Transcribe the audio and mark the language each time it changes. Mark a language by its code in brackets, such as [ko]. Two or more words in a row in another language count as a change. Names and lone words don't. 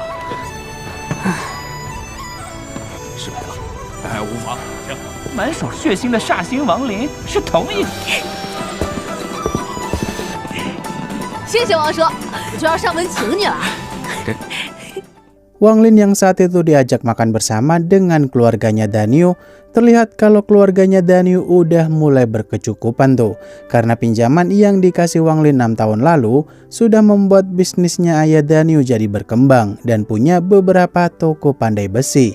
[zh] 失败了，无妨，行。满手血腥的煞星王林是同一个。谢谢王叔，我就要上门请你了。 [id] Wang Lin yang saat itu diajak makan bersama dengan keluarganya Danyu terlihat kalau keluarganya Danyu udah mulai berkecukupan tuh. Karena pinjaman yang dikasih Wang Lin 6 tahun lalu sudah membuat bisnisnya ayah Danyu jadi berkembang dan punya beberapa toko pandai besi.